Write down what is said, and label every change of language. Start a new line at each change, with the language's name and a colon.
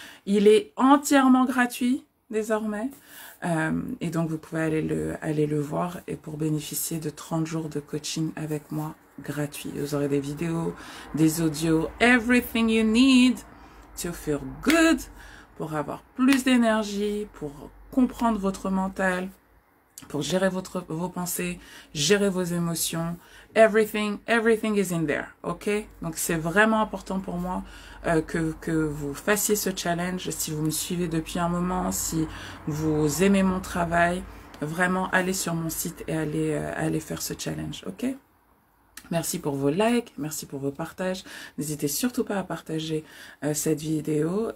French: Il est entièrement gratuit désormais et donc vous pouvez aller le voir et pour bénéficier de 30 jours de coaching avec moi gratuit. Vous aurez des vidéos, des audios,
English: everything you need to feel good,
French: pour avoir plus d'énergie, pour comprendre votre mental, pour gérer vos pensées, gérer vos émotions.
English: Everything is in there, ok?
French: Donc c'est vraiment important pour moi que vous fassiez ce challenge. Si vous me suivez depuis un moment, si vous aimez mon travail, vraiment allez sur mon site et allez faire ce challenge, ok? Merci pour vos likes, merci pour vos partages. N'hésitez surtout pas à partager cette vidéo.